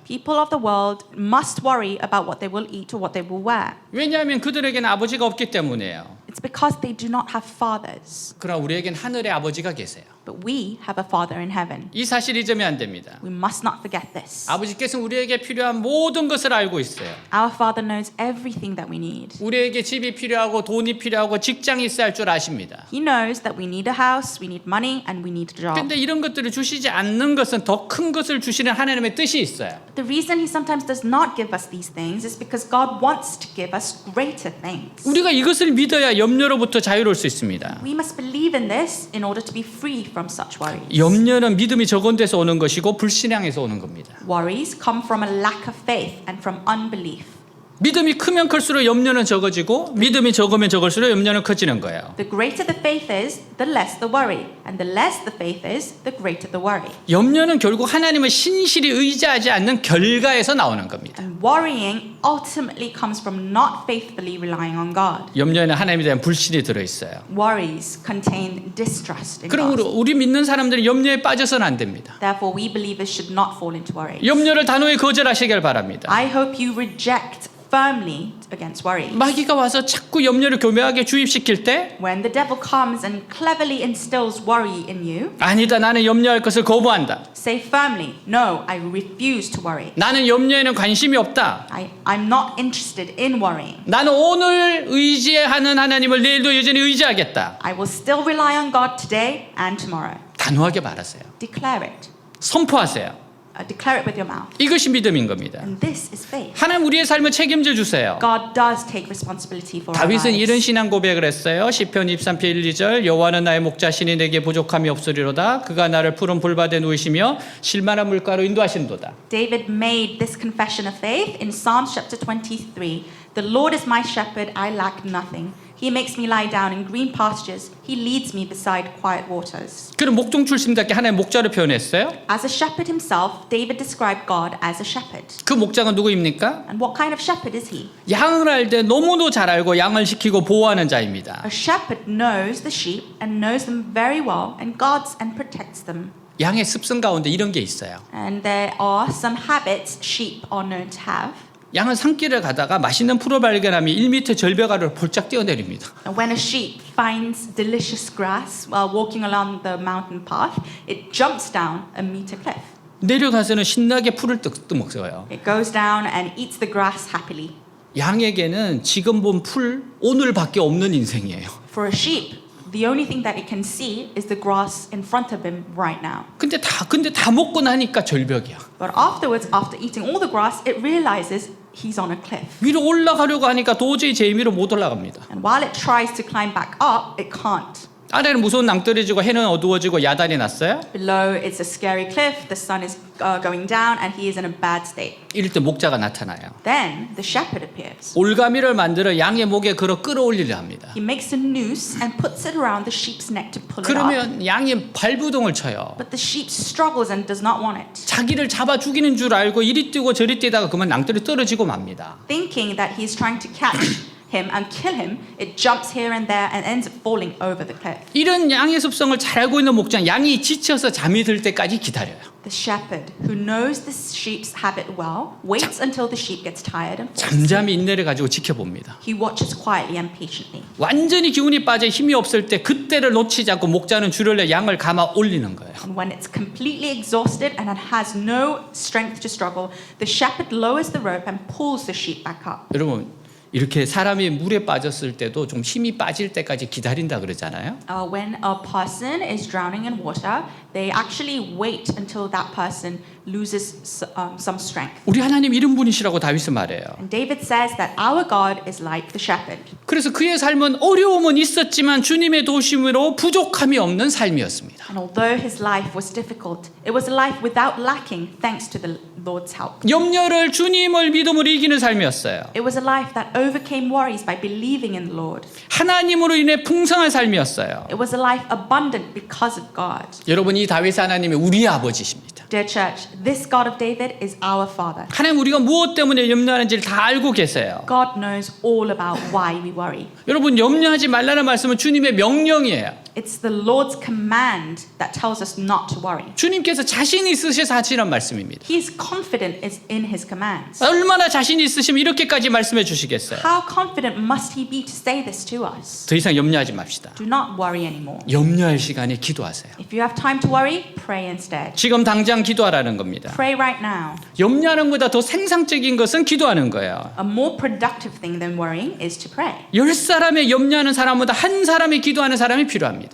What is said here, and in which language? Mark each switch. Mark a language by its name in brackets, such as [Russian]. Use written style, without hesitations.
[English] People of the world must worry about what they will eat or what they will wear. [Korean] 왜냐하면 그들에게는 아버지가 없기 때문이에요. [English] It's because they do not have fathers. [Korean] 그러나 우리에겐 하늘의 아버지가 계세요. [English] But we have a Father in heaven. [Korean] 이 사실 잊으면 안 됩니다. [English] We must not forget this. [Korean] 아버지께서는 우리에게 필요한 모든 것을 알고 있어요. [English] Our Father knows everything that we need. [Korean] 우리에게 집이 필요하고 돈이 필요하고 직장이 있어야 할 줄 아십니다. [English] He knows that we need a house, we need money, and we need a job. [Korean] 근데 이런 것들을 주시지 않는 것은 더 큰 것을 주시는 하나님의 뜻이 있어요. [English] The reason He sometimes does not give us these things is because God wants to give us greater things. [Korean] 우리가 이것을 믿어야 염려로부터 자유로울 수 있습니다. [English] We must believe in this in order to be free from such worries. [Korean] 염려는 믿음이 적은 데서 오는 것이고 불신앙에서 오는 겁니다. [English] Worries come from a lack of faith and from unbelief. [Korean] 믿음이 크면 클수록 염려는 적어지고 믿음이 적으면 적을수록 염려는 커지는 거예요. [English] The greater the faith is, the less the worry. And the less the faith is, the greater the worry. [Korean] 염려는 결국 하나님을 신실히 의지하지 않는 결과에서 나오는 겁니다. [English] And worrying ultimately comes from not faithfully relying on God. [Korean] 염려에는 하나님에 대한 불신이 들어있어요. [English] Worries contain distrust in [Korean] 그럼 [English] God. [Korean] 우리 믿는 사람들은 염려에 빠져서는 안 됩니다. [English] Therefore, we believers should not fall into worry. [Korean] 염려를 단호히 거절하시길 바랍니다. [English] I hope you reject firmly against worry. [Korean] 마귀가 와서 자꾸 염려를 교묘하게 주입시킬 때 [English] When the devil comes and cleverly instills worry in you, [Korean] 아니다 나는 염려할 것을 거부한다. [English] say firmly, no, I refuse to worry. [Korean] 나는 염려에는 관심이 없다. [English] I'm not interested in worrying. [Korean] 나는 오늘 의지하는 하나님을 내일도 여전히 의지하겠다. [English] I will still rely on God today and tomorrow. [Korean] 단호하게 말하세요. [English] Declare it. [Korean] 선포하세요. [English] Declare it with your mouth. [Korean] 이것이 믿음인 겁니다. [English] And this is faith. [Korean] 하나님 우리의 삶을 책임져 주세요. [English] God does take responsibility for our [Korean] 다윗은 이런 [English] lives. [Korean] 신앙 고백을 했어요. 시편 23편 1, 2절 여호와는 나의 목자시니 내게 부족함이 없으리로다. 그가 나를 푸른 풀밭에 누이시며 실만한 물가로 인도하신도다. [English] David made this confession of faith in Psalms chapter 23. The Lord is my shepherd, I lack nothing. He makes me lie down in green pastures. He leads me beside quiet waters. [Korean] 그는 목종 출신답게 하나님 목자로 표현했어요. [English] As a shepherd himself, David described God as a shepherd. [Korean] 그 목자가 누구입니까? [English] And what kind of shepherd is he? [Korean] 양을 알 때 너무도 잘 알고 양을 지키고 보호하는 자입니다. [English] A shepherd knows the sheep and knows them very well and guards and protects them. [Korean] 양의 습성 가운데 이런 게 있어요. [English] And there are some habits sheep are known to have. [Korean] 양은 산길을 가다가 맛있는 풀을 발견하면 1m 절벽 아래로 폴짝 뛰어내립니다. [English] And when a sheep finds delicious grass while walking along the mountain path, it jumps down a meter cliff. [Korean] 내려가서는 신나게 풀을 뜯먹어요. [English] It goes down and eats the grass happily. [Korean] 양에게는 지금 본 풀 오늘밖에 없는 인생이에요. [English] For a sheep, the only thing that it can see is the grass in front of him right now. [Korean] 근데 다 먹고 나니까 절벽이야. [English] But afterwards, after eating all the grass, it realizes he's on a cliff. [Korean] 위로 올라가려고 하니까 도저히 제 힘으로 못 올라갑니다. [English] And while it tries to climb back up, it can't. [Korean] 아래는 무서운 낭떠러지고 해는 어두워지고 야단이 났어요. [English] Below, it's a scary cliff. The sun is going down, and he is in a bad state. [Korean] 이럴 때 목자가 나타나요. [English] Then the shepherd appears. [Korean] 올가미를 만들어 양의 목에 걸어 끌어올리려 합니다. [English] He makes a noose and puts it around the sheep's neck to pull it up. [Korean] 그러면 양이 발부동을 쳐요. [English] But the sheep struggles and does not want it. [Korean] 자기를 잡아 죽이는 줄 알고 이리 뛰고 저리 뛰다가 그만 낭떠러지 떨어지고 맙니다. [English] Thinking that he's trying to catch him and kill him, it jumps here and there and ends up falling over the cliff. [Korean] 이런 양의 습성을 잘 알고 있는 목자는 양이 지쳐서 잠이 들 때까지 기다려요. [English] The shepherd who knows the sheep's habit well waits until the sheep gets tired and falls asleep. [Korean] 잠잠히 인내를 가지고 지켜봅니다. [English] He watches quietly and patiently. [Korean] 완전히 기운이 빠져 힘이 없을 때 그때를 놓치지 않고 목자는 줄을 내 양을 감아 올리는 거예요. [English] And when it's completely exhausted and it has no strength to struggle, the shepherd lowers the rope and pulls the sheep back up. [Korean] 여러분 이렇게 사람이 물에 빠졌을 때도 좀 힘이 빠질 때까지 기다린다 그러잖아요. [English] When a person is drowning in water, they actually wait until that person loses some strength. [Korean] 우리 하나님 이런 분이시라고 다윗은 말해요. [English] And David says that our God is like the shepherd. [Korean] 그래서 그의 삶은 어려움은 있었지만 주님의 도우심으로 부족함이 없는 삶이었습니다. [English] And although his life was difficult, it was a life without lacking thanks to the Lord's help. [Korean] 염려를 주님을 믿음으로 이기는 삶이었어요. [English] It was a life that overcame worries by believing in the Lord. [Korean] 하나님으로 인해 풍성한 삶이었어요. [English] It was a life abundant because of God. [Korean] 여러분 이 다윗 하나님이 우리의 아버지십니다. [English] Dear church, this God of David is our Father. [Korean] 하나님 우리가 무엇 때문에 염려하는지를 다 알고 계세요. [English] God knows all about why we worry. [Korean] 여러분 염려하지 말라는 말씀은 주님의 명령이에요. [English] It's the Lord's command that tells us not to worry. [Korean] 주님께서 자신 있으셔서 하시는 말씀입니다. [English] He is confident in his commands. [Korean] 얼마나 자신 있으시면 이렇게까지 말씀해 주시겠어요. [English] How confident must he be to say this to us? [Korean] 더 이상 염려하지 맙시다. [English] Do not worry anymore. [Korean] 염려할 시간에 기도하세요. [English] If you have time to worry, pray instead. [Korean] 지금 당장 기도하라는 겁니다. [English] Pray right now. [Korean] 염려하는 것보다 더 생산적인 것은 기도하는 거예요. [English] A more productive thing than worrying is to pray. [Korean] 10사람의 염려하는 사람보다 한 사람이 기도하는 사람이 필요합니다.